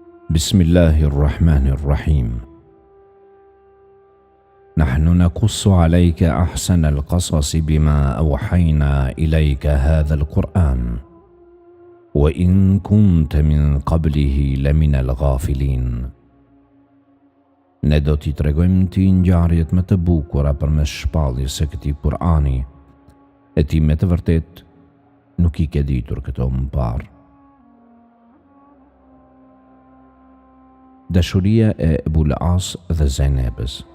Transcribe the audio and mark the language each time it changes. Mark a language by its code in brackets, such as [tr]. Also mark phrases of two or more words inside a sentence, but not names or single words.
[ar] بسم الله الرحمن الرحيم. نحن نقص عليك أحسن القصص بما أوحينا إليك هذا القرآن وإن كنت من قبله لمن الغافلين. [sq] Ne do t'i tregojmë ti ngjarjet më të bukura përmes shpalljes së këtij Kur'ani, e ti me të vërtet nuk I ke ditur këto më parë. Dashuria e Ebul As dhe Zainabës.